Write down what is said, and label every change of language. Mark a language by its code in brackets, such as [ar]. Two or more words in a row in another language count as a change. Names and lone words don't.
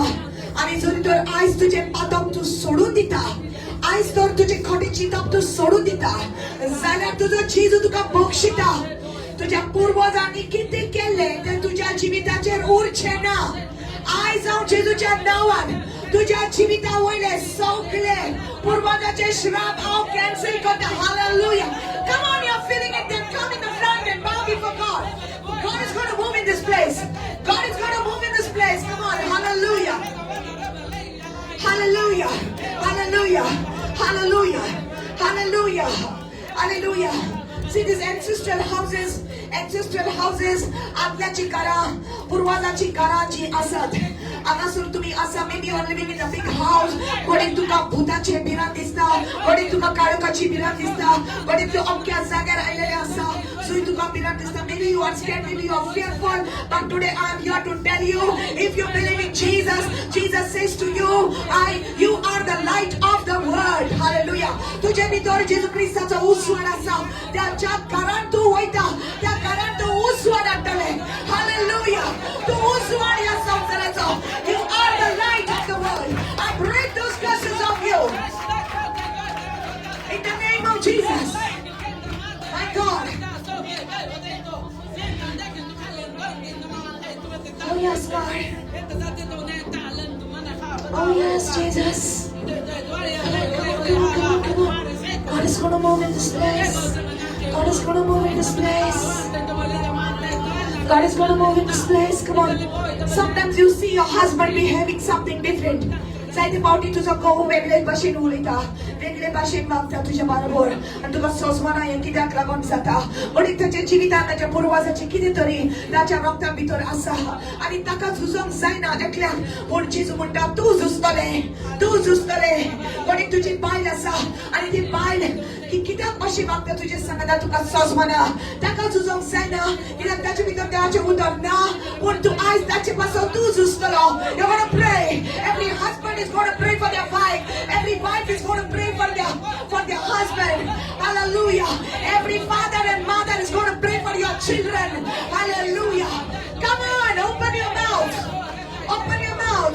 [kok] आनी जरी तर आयज तुजे पातक तूं सोडून दिता, आयज तर तुजे खोटे चिंतप तूं सोडून दिता, जाल्यार तुजो जेजू तुका बक्षिता. तुज्या पुर्वजांनी कितें केलें तें तुज्या जिविताचेर उरचें ना. आयज हांव जेजूच्या नांवान तुज्या जिविता वयले सगळे पुर्वजाचे श्राप हांव कॅन्सल करता. [en] Hallelujah. Come on, you're feeling it, then come in the front and bow before God. God is going to move in this place. God is going to move in this place. Come on. Hallelujah. Hallelujah. Hallelujah. Hallelujah. Hallelujah. Hallelujah. See these ancestral houses, [kok] आपल्याची घरां, पुर्वजांची घरां जी आसात. हांगासर तुम्ही आसा, [en] maybe you are living in a big house. कोणीक तुका भुताचे भिरांत दिसता, कोणीक तुका काळोखाची भिरांत दिसता, कोणीक तूं अमक्या जाग्यार आयलेले आसा जंय तुका भिरांत दिसता. Maybe you are scared, maybe you are fearful, but today I am here to tell you, if you believe in Jesus, Jesus says to you, you are the light of the world. Hallelujah. [kok] तुझे भितर जेजू ख्रिस्ताचो उजवाड आसा. त्याच्या घरांत तूं वयता, त्या घरांत तूं उजवाड हाडटलें. [en] Hallelujah. [kok] तूं उजवाड ह्या संवसाराचो. [en] You are the light of the world. I break those curses of you. In the name of Jesus. My God. Oh yes, God. Oh yes, Jesus. Come on. God is going to move in this place. God is going to move in this place. God is going to move in this place. Come on. Sometimes you see your husband behaving something different. [kok] जायते फावटी तुजो घोव वेगळे भाशेन उलयता, वेगळे भाशेन वागता तुज्या बरोबर, आनी तुका सोजमना हें कित्याक लागून जाता. कोणी ताच्या जिवितांत ताच्या पुर्वजाचें कितें तरी ताच्या रगता भितर आसा आनी ताका झुजोंक जायना एकल्याक. पूण जेजू म्हणटा तूं झुजतलें, तूं झुजतलें. कोणी तुजी बायल आसा आनी ती बायल की कित्याक अशी वागता तुजे सांगता तुका सोजमना, ताका झुजोंक जायना कित्याक ताचे भितर देवाचें उदक ना. पूण तूं आयज ताचे पासून तूं झुजतलो. [en] You're going to pray. Every husband is going to pray for their wife. Every wife is going to pray for their husband. Hallelujah. Every father and mother is going to pray for your children. Hallelujah. Come on, open your mouth. Open your mouth.